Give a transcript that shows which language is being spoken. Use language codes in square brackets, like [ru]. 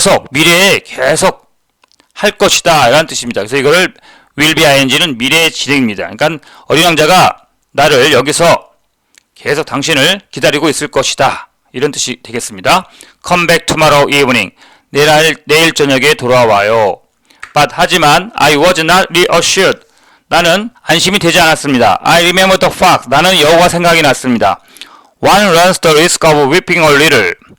[ko] 미래에 계속 할 것이다. 라는 뜻입니다. 그래서 이거를 will be ing는 미래의 진행입니다. 그러니까 어린 왕자가 나를 여기서 계속 당신을 기다리고 있을 것이다. 이런 뜻이 되겠습니다. [en] Come back tomorrow evening. [ko] 내일 저녁에 돌아와요. [en] But 하지만 I was not reassured. [ko] 나는 안심이 되지 않았습니다. [en] I remember the fact. [ko] 나는 여우가 생각이 났습니다. [en] One runs the risk of weeping a little.